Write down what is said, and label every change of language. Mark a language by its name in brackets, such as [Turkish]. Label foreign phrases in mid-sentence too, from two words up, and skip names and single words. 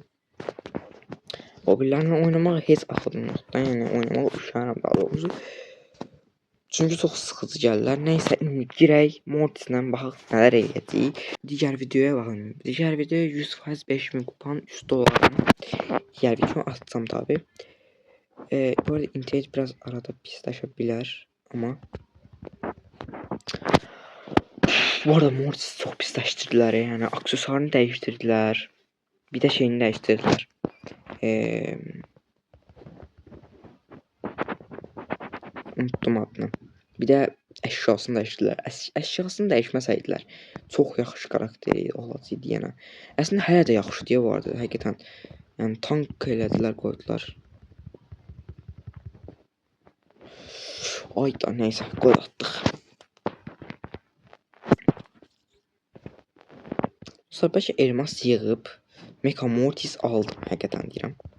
[Azerbaijani] O birlərlə oynamaq heç axıdım yoxdur. Yəni oynamaq üşənirəm daha doğrusu. Çünki çox sıxıcı gəlirlər. Nəysə, indi girək Mortislə baxaq nələr eləyəcəyik. Digər videoya baxın. Digər videoya 100% 5000 kupan $100. [Turkish] Digər videomu atacağım tabi. Bu arada internet biraz arada pisləşə ama bu arada Mortis çok pisləşdirdilər yani aksesuarını değiştirdiler, bir de şeyini değiştirdiler. Unuttum adını. Bir de əşyasını değiştirdiler. [Azerbaijani] Əşyasını değişməsəydilər çok yaxşı karakteri olacaqdı yəni. Əslində hələ də yaxşı deyə bu arada həqiqətən. Yəni tank elədilər, qoydular. [Turkish] Ay da neyse, gol attık. [Azerbaijani] Sonra belki elmas yığıb Mecha Mortis aldım, həqiqətən deyirəm.